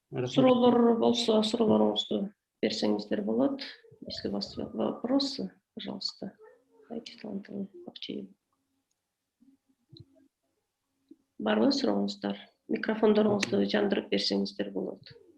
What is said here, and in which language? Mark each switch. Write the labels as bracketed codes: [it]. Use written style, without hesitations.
[ky] Суроолор болсо, суроолоруңузду берсеңиздер болот. [ru] Если у вас вопросы, пожалуйста, дайте Таланталы Бакчиева. [ky] Барбы сурооңуздар? Микрофондоруңузду жандырып берсеңиздер болот.